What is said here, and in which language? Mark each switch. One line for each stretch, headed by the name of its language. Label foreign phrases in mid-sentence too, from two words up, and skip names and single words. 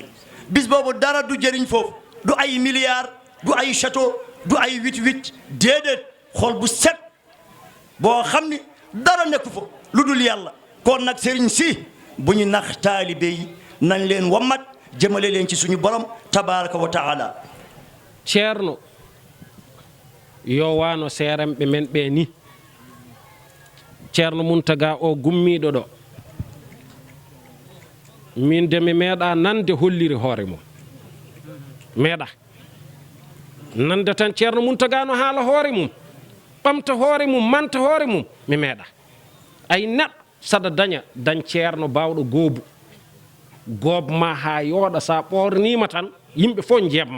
Wolof: bis boobu dara du jëriñ foofu du ay milliards du ay château du ay 8-8 déedéet xol bu set boo xam ni dara nekku fa lu dul yàlla. kon nag sëriñ si bu ñu nax taalibe yi nañ leen wammat jëmale leen ci suñu borom
Arabic: تبارك وتعالى.
Fula: ceerno yo wano seeremɓe men ɓe ni ceerno Muntaga o gummiɗo ɗo min de mi meeɗa nande holliri hoore mum meeɗa nande tan ceerno Muntaga no haala hoore mum ɓamta hoore mum manta hoore mum mi meeɗa ay neɗɗo saɗa dañ ceerno bawɗo goobu goobma ha yooɗa sa ɓornima tan yimɓe fof jeebma.